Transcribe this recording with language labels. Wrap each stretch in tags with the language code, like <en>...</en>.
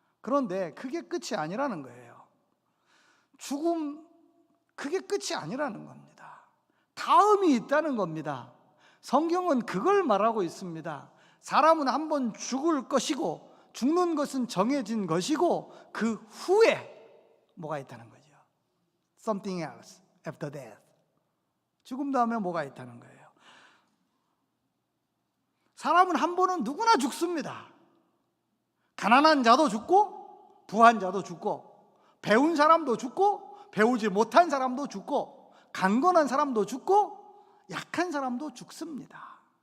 <ko>그런데 그게 끝이 아니라는 거예요. 죽음, 그게 끝이 아니라는 겁니다. 다음이 있다는 겁니다. 성경은 그걸 말하고 있습니다. 사람은 한 번 죽을 것이고 죽는 것은 정해진 것이고 그 후에 뭐가 있다는 거죠.</ko> <en>Something else after death.</en> <ko>죽음 다음에 뭐가 있다는 거예요. 사람은 한 번은 누구나 죽습니다. 가난한 자도 죽고 부한 자도 죽고 배운 사람도 죽고 배우지 못한 사람도 죽고 강건한 사람도 죽고 약한 사람도 죽습니다.</ko>